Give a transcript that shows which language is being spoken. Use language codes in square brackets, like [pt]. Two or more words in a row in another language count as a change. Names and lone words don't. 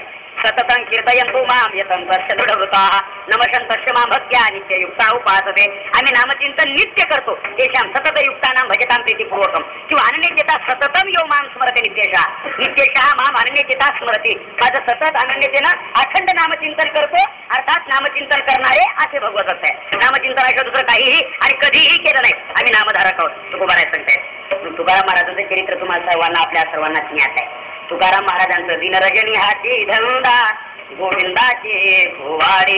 [sa] सततं कीर्तयन्तु मां यतं दृढवृताः नमशं तस्य मां भक्त्या नित्ययुक्ता उपासते. [mr] आम्ही नामचिंतन नित्य करतो. [sa] तेषां सततयुक्तानां भजतां प्रीतिपूर्वकं किंवा अनन्यचेता सततं यो मां स्मरते नित्यशः. नित्यशः मां अनन्यचेता स्मरते. [mr] माझं सतत अनन्यतेनं अखंड नामचिंतन करतो, अर्थात नामचिंतन करणारे असे भगवत आहे. नामचिंतनाशिवाय दुसरं काहीही आणि कधीही केलं नाही. आम्ही नामधारक आहोत. तुकोबाराय सांगतायत. तुकाराम महाराजांचं चरित्र तुम्हाला सर्वांना, आपल्या सर्वांनाच ज्ञात आहे. तुकाराम महाराजांचं दिनरजनी हाती धंदा गोविंदाचे भुवाडे.